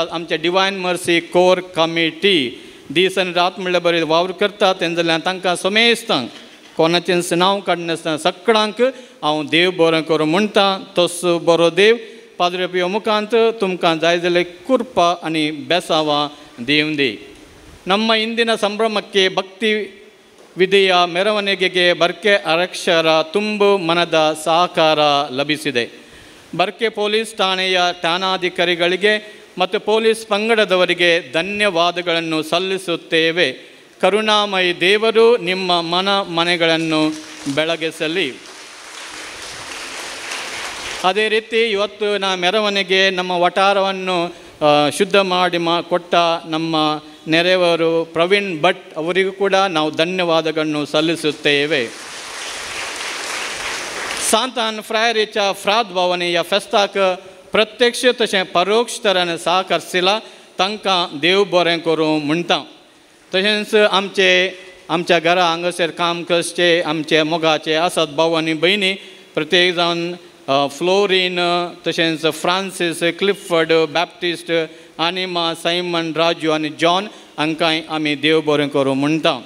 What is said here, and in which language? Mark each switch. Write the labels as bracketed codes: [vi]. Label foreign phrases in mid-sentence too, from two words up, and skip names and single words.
[kok] आमचे डिवायन मर्सी कोर कमिटी दीस आनी रात म्हणल्यार बरें वावर करतात, तें जाल्यार तांकां समेस्तांक कोणाचें नांव काडनासतना सगळ्यांक हांव देव बरें करूं म्हणटा. तसो बरो देव पाद्रे पियो मुखांत तुमकां जाय जाल्यार कृपा आनी बेसांवां दिवन दी. [kn] ನಮ್ಮ ಇಂದಿನ ಸಂಭ್ರಮಕ್ಕೆ ಭಕ್ತಿ ವಿಧಿಯ ಮೆರವಣಿಗೆಗೆ ಬರ್ಕೆ ಆರಕ್ಷಕರ ತುಂಬು ಮನದ ಸಹಕಾರ ಲಭಿಸಿದೆ. ಬರ್ಕೆ ಪೊಲೀಸ್ ಠಾಣೆಯ ಠಾಣಾಧಿಕಾರಿಗಳಿಗೆ ಮತ್ತು ಪೊಲೀಸ್ ಪಂಗಡದವರಿಗೆ ಧನ್ಯವಾದಗಳನ್ನು ಸಲ್ಲಿಸುತ್ತೇವೆ. ಕರುಣಾಮಯಿ ದೇವರು ನಿಮ್ಮ ಮನೆಗಳನ್ನು ಬೆಳಗಿಸಲಿ. ಅದೇ ರೀತಿ ಇವತ್ತಿನ ಮೆರವಣಿಗೆ ನಮ್ಮ ವಟಾರವನ್ನು ಶುದ್ಧ ಮಾಡಿ ಕೊಟ್ಟ ನಮ್ಮ ನೆರೆಯವರು ಪ್ರವೀಣ್ ಭಟ್ ಅವರಿಗೂ ಕೂಡ ನಾವು ಧನ್ಯವಾದಗಳನ್ನು ಸಲ್ಲಿಸುತ್ತೇವೆ. [kok] सांतान फ्रायरीच्या फ्रात भावांनी ह्या फेस्ताक प्रत्यक्ष तशें परोक्ष तरान सहकारसिला, तांकां देव बरें करूं म्हणटा. तशेंच आमच्या घरा हांगासर काम करचे आमचे मोगाचे आसात भाव आनी भयणी प्रत्येक जावन फ्लोरीन तशेंच फ्रांसीस क्लिफर्ड बॅप्टिस्ट आनिमा सायमन राजू आनी जॉन हांकांय आमी देव बरें करूं म्हणटा.